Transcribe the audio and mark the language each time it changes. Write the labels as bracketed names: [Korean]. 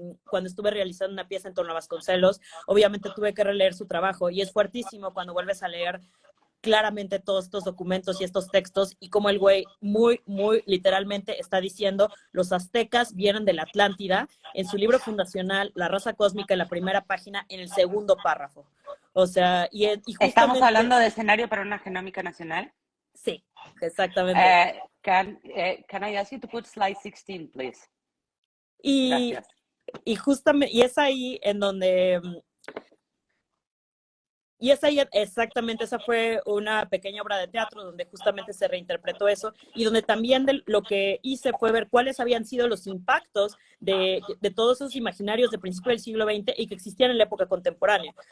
[Spanish] cuando estuve realizando una pieza en torno a Vasconcelos, obviamente tuve que releer su trabajo y es fuertísimo cuando vuelves a leer claramente todos estos documentos y estos textos y como el güey muy, muy literalmente está diciendo los aztecas vienen de la Atlántida en su libro fundacional La raza cósmica en la primera página en el segundo párrafo. O sea, y justamente... ¿Estamos hablando de escenario para una genómica nacional? Sí, exactamente. [English] Can I ask you to put slide 16, please? [Spanish] Gracias. Y justamente, y es ahí en donde... Y esa, exactamente, esa fue una pequeña obra de teatro donde justamente se reinterpretó eso y donde también lo que hice fue ver cuáles habían sido los impactos de todos esos imaginarios de principio del siglo XX y que existían en la época contemporánea.